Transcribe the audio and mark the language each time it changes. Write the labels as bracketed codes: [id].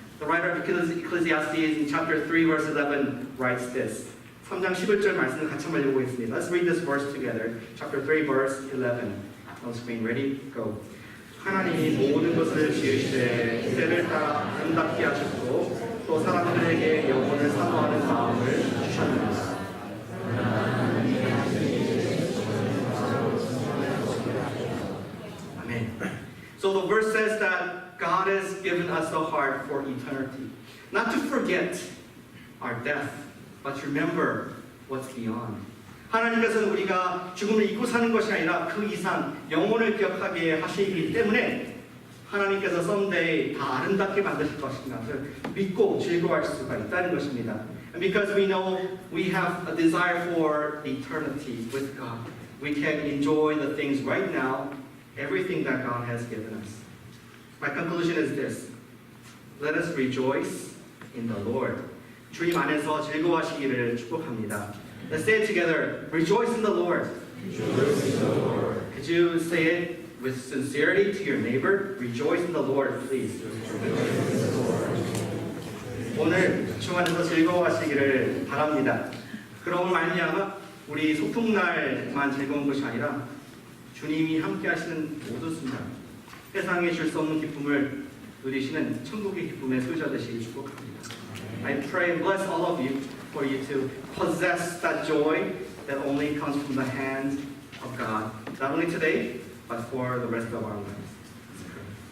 [en] The writer of Ecclesiastes in chapter 3 verse 11 writes this. [ko] 3장 11절 말씀을 같이 한번 읽어보겠습니다. [en] Let's read this verse together. Chapter 3 verse 11. On screen. Ready? Go. [ko] 하나님이 모든 것을 지으시되 때를 따라 아름답게 하셨고 또 사람들에게 영혼을 사모하는 마음을 주셨습니다. [en] Amen. So the verse says that God has given us a heart for eternity. Not to forget our death, but to remember what's beyond. [ko] 하나님께서는 우리가 죽음을 잊고 사는 것이 아니라 그 이상 영혼을 기억하게 하시기 때문에 하나님께서 someday 다 아름답게 만드실 것인 것을 믿고 즐거워할 수가 있다는 것입니다. [en] And because we know we have a desire for eternity with God, we can enjoy the things right now, everything that God has given us. My conclusion is this. Let us rejoice in the Lord. [ko] 주님 안에서 즐거워하시기를 축복합니다. [en] Let's say it together. Rejoice in the Lord. Rejoice in the Lord. Could you say it with sincerity to your neighbor? Rejoice in the Lord, please. [ko] 오늘 주 안에서 즐거워하시기를 바랍니다. 그러므로 말미암아 우리 소풍날만 즐거운 것이 아니라 주님이 함께하시는 모든 순간 세상에 줄 수 없는 기쁨을 누리시는 천국의 기쁨의 소유자 되시길 축복합니다. [en] I pray and bless all of you for you to possess that joy that only comes from the hand of God, not only today, but for the rest of our lives. Let's pray.